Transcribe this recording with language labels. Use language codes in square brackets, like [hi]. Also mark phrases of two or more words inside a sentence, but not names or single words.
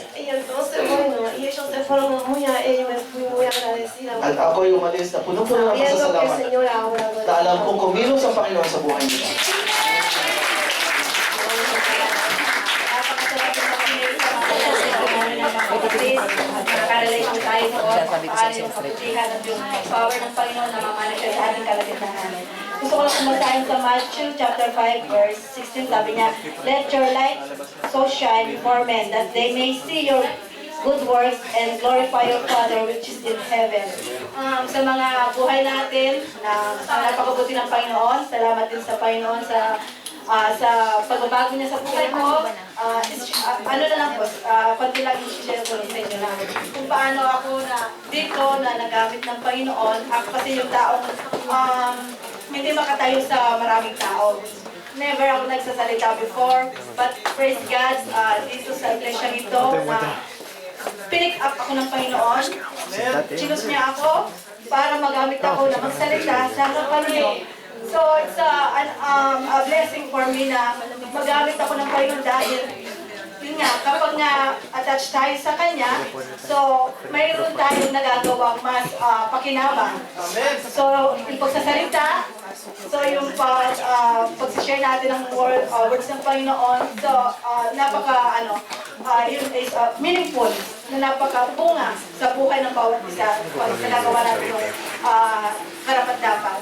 [es] Y entonces, bueno, y ellos se fueron muy a ellos, me fui muy agradecida. [tl] At ako'y umalis na punong-puno ng [es] Sabiendo que el [tl] pasasalamat [es] Señor ha obrado en [tl] na alam [es] mi [tl] kong kumilos ang Panginoon sa buhay nila. Nakaka-relate po tayo doon kung paano yung kabutihan at yung power ng Panginoon na mamanifest sa ating kalagitnaan. Gusto ko lang kumasahin sa [en] Matthew chapter 5 verse 16, [tl] sabi niya, [en] "Let your light so shine before men that they may see your good works and glorify your Father which is in heaven." [tl] Sa mga buhay natin na napakabuti ng Panginoon, salamat din sa Panginoon sa pagbabago niya sa buhay ko. Ano na lang po, konti lang i-share ko sa inyo na kung paano ako na dito na nagamit ng Panginoon. Ako kasi yung taong hindi makatayo sa maraming tao. Never ako nagsasalita before, [en] but praise God, [tl] dito sa iglesia nito na pinick up ako ng Panginoon. Chinus niya ako para magamit ako na magsalita sa harapan niyo. [en] So it's a blessing for me [tl] na magamit ako ng Panginoon dahil yun nga, kapag nga attached tayo sa Kanya, so mayroon tayong nagagawang mas pakinabang. So yung pagsasalita, so yung pag-share natin ng words ng Panginoon, so yun is meaningful, na napaka-bunga sa buhay ng bawat isa pag ginagawa natin yung karapat-dapat.